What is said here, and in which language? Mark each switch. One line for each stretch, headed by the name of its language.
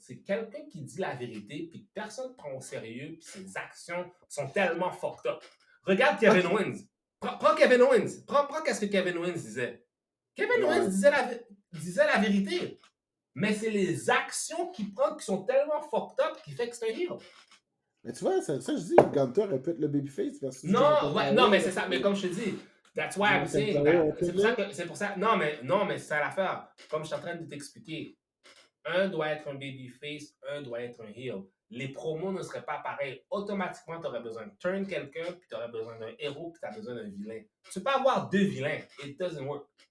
French: C'est quelqu'un qui dit la vérité, puis que personne ne prend au sérieux, puis ses actions sont tellement fucked up. Regarde Kevin Owens. Prends Kevin Owens. Prends qu'est-ce que Kevin Owens disait. Kevin Owens disait la vérité. Mais c'est les actions qu'il prend qui sont tellement fucked up qui fait que c'est un heel. Mais tu vois, ça je dis, Gunter répète le babyface versus. Non, mais c'est ça. Mais comme je te dis,
English: that's why I'm saying that.
French: C'est pour ça. Non, mais c'est ça l'affaire. Comme je suis en train de t'expliquer, un doit être un babyface, un doit être un heel. Les promos ne seraient pas pareils. Automatiquement, tu aurais besoin de turn quelqu'un, puis tu aurais besoin d'un héros, puis tu as besoin d'un vilain. Tu peux pas avoir deux vilains.
English: It doesn't work.